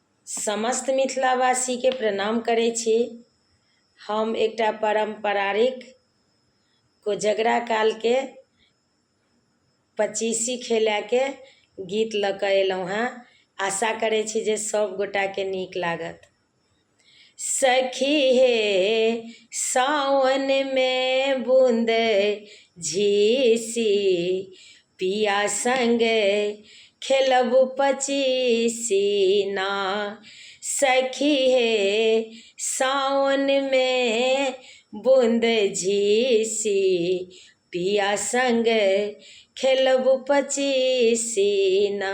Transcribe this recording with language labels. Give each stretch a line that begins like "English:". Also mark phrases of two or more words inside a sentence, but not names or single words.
Maithili: समस्त मिथिलावासी के प्रणाम करै छी। हम एकटा पारंपरिक कोजगरा काल के पचीसी खेला के गीत लऽ कऽ अयलहुँ हेँ। आशा करै छी जे सब गोटा के नीक लागत। सखी हे सावन में बूंद झीसी, पिया संगे खेलब पचीसी ना। सखी हे सावन में बूंद झीसी, पिया संग खेलब पचीसी ना।